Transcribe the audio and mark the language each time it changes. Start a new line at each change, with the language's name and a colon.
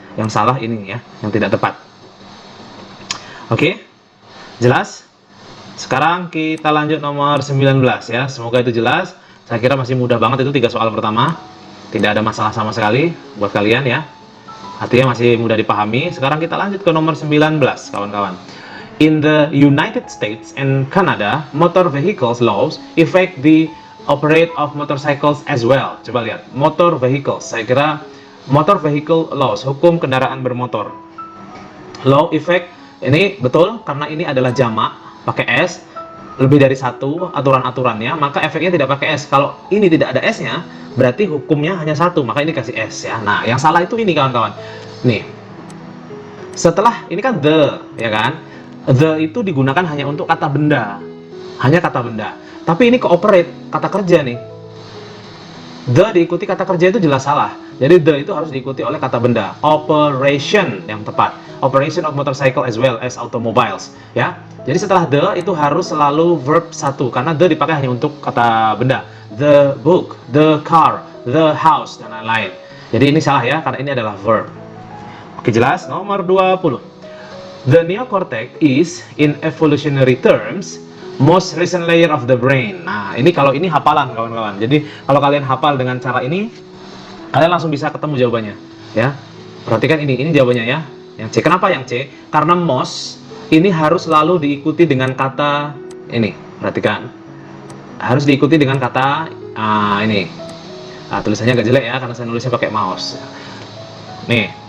Indonesian: Yang salah ini ya, yang tidak tepat. Oke? Jelas? Sekarang kita lanjut nomor 19 ya. Semoga itu jelas. Saya kira masih mudah banget itu 3 soal pertama. Tidak ada masalah sama sekali buat kalian ya. Artinya masih mudah dipahami. Sekarang kita lanjut ke nomor 19, kawan-kawan.
English: In the United States and Canada, motor vehicles laws affect the operate of motorcycles as well.
Indonesian: Coba lihat, motor vehicles. Saya kira
English: motor vehicle laws,
Indonesian: hukum kendaraan bermotor. Law effect, ini betul karena ini adalah jamak, pakai S. Lebih dari satu aturan-aturannya, maka efeknya tidak pakai S. Kalau ini tidak ada S-nya, berarti hukumnya hanya satu, maka ini kasih S ya. Nah, yang salah itu ini kawan-kawan. Nih, setelah ini kan the, ya kan? The itu digunakan hanya untuk kata benda, hanya kata benda. Tapi ini cooperate, kata kerja nih. The diikuti kata kerja itu jelas salah. Jadi the itu harus diikuti oleh kata benda. Operation yang tepat.
English: Operation of motorcycle as well as automobiles, ya.
Indonesian: Jadi setelah the itu harus selalu verb satu karena the dipakai hanya untuk kata benda.
English: The book, the car, the house
Indonesian: dan lain-lain. Jadi ini salah ya karena ini adalah verb. Oke, jelas? Nomor 20.
English: The neocortex is in evolutionary terms most recent layer of the brain.
Indonesian: Nah, ini kalau ini hafalan kawan-kawan. Jadi kalau kalian hafal dengan cara ini, kalian langsung bisa ketemu jawabannya, ya. Perhatikan ini jawabannya ya. Yang C. Kenapa yang C? Karena most ini harus selalu diikuti dengan kata ini. Perhatikan. Harus diikuti dengan kata ini. Tulisannya agak jelek ya karena saya nulisnya pakai mouse. Nih.